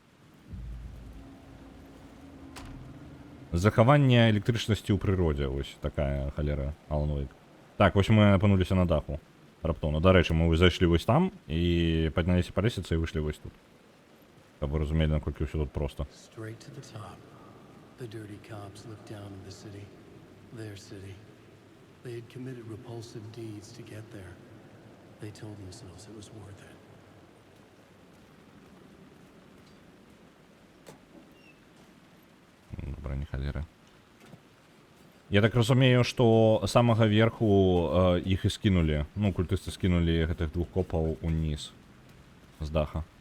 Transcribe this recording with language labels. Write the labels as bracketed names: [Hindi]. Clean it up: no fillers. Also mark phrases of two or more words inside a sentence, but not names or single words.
[Belarusian] Захаванне электрычнасці ў прыродзе, вось такая халера Алан Вейк. Так, вось мы апынуліся на даху. Раптоўна. Дарэчы, мы зайшлі вось там і падняліся па лесвіцы і выйшлі вось тут. Каб вы разумелі, наколькі ўсё тут проста. [English] Straight to the top. The dirty cops looked down on the city. Their city. They had committed repulsive deeds to get there. They told themselves it was worth it. [Belarusian] Добра, не халеры. Я так разумею, што самага верху іх і скінулі. Ну, культысты скінулі гэтых двух копаў уніз з даха.